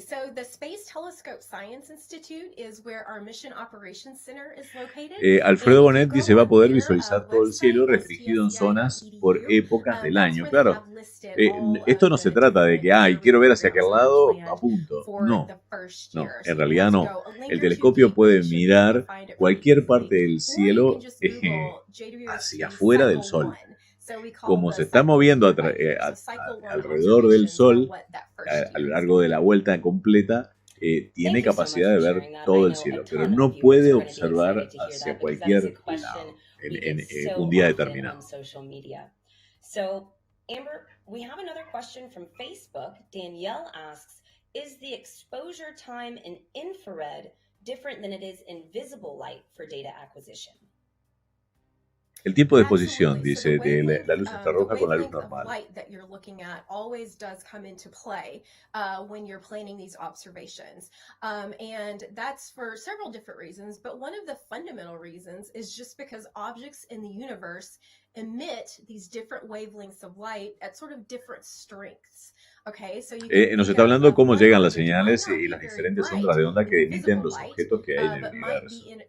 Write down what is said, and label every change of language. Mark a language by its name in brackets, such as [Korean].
[English] So the Space Telescope Science Institute is where our Mission Operations Center is located. [Spanish] Alfredo Bonet dice va a poder visualizar todo el cielo restringido en zonas por épocas del año. Claro, esto no se trata de que, quiero ver hacia aquel lado, apunto. No, en realidad no. El telescopio puede mirar cualquier parte del cielo hacia afuera del Sol. Como se está moviendo alrededor del Sol, a lo largo de la vuelta completa, tiene capacidad de ver todo el cielo, pero no puede observar hacia cualquier lado en un día determinado. [English] So, Amber, we have another question from Facebook. Danielle asks, is the exposure time in infrared different than it is in visible light for data acquisition? [Spanish] El tiempo de exposición, dice, de la luz infrarroja con la luz normal. [English] That you're looking at always does come into play when you're planning these observations. And that's for several different reasons, but one of the fundamental reasons is just because objects in the universe emit these different wavelengths of light at sort of different strengths. [Spanish] Nos está hablando de cómo llegan las señales y las diferentes ondas de onda que emiten los objetos que hay en el universo.